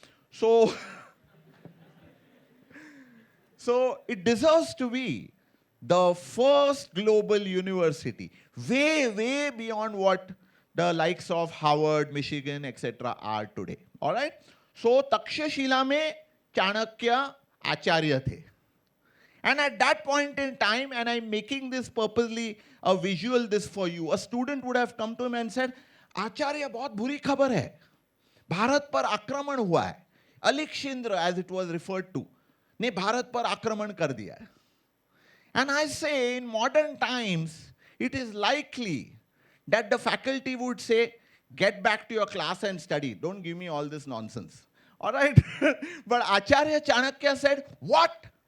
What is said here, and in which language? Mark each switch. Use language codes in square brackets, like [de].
[en] So it deserves to be the first global university, way, way beyond what the likes of Harvard, Michigan, etc. are today. All right? [hi] So Takshashila mein Chanakya Acharya the. [en] And at that point in time, and I'm making this purposely a visual this for you, a student would have come to him and said, Acharya, [hi] बहुत बुरी खबर है. भारत पर आक्रमण हुआ है. Alexander, [en] as it was referred to, [hi] ने भारत पर आक्रमण कर दिया है. [en] And I say, in modern times, it is likely that the faculty would say, get back to your class and study. Don't give me all this nonsense. All right? But Acharya Chanakya said, what?